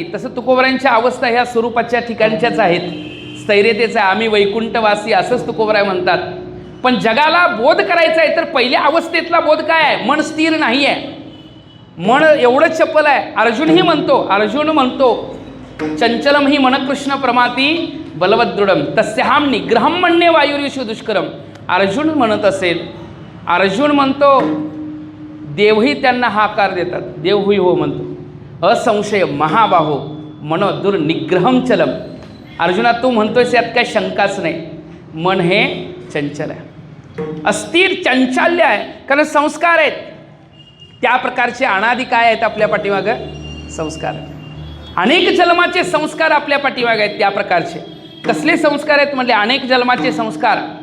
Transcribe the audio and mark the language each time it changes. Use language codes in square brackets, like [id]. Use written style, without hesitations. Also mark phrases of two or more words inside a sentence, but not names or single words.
[mr] तसं तुकोबरायांच्या अवस्था ह्या स्वरूपाच्या ठिकाणच्याच आहेत. स्थैर्यतेचा आहे. आम्ही वैकुंठवासी असंच तुकोबराय म्हणतात. पण जगाला बोध करायचा आहे तर पहिल्या अवस्थेतला बोध काय आहे, मन स्थिर नाही आहे. मन एवढं चपल आहे. अर्जुनही म्हणतो, अर्जुन म्हणतो [sa] चंचलम ही मन कृष्ण प्रमाती बलवदृढम तस्याहम निग्रहम म्हणणे वायुर्यशु दुष्करम. [mr] अर्जुन म्हणत असेल, अर्जुन म्हणतो देवही त्यांना हाकार देतात. देव हुई हो म्हणतो. [sa] असंशय महाबाहो मन दुर्निग्रहम चलम. [mr] अर्जुना तू म्हणतोयस यात काही शंकाच नाही. मन हे चंचल आहे, अस्थिर चंचल्य आहे. कारण संस्कार आहेत त्या प्रकारचे. अनादि काय आहेत आपल्या पाठीमागं, संस्कार आहेत. अनेक जन्माचे संस्कार आपल्या पाठीमागे आहेत त्या प्रकारचे. कसले संस्कार आहेत म्हणजे अनेक जन्माचे संस्कार.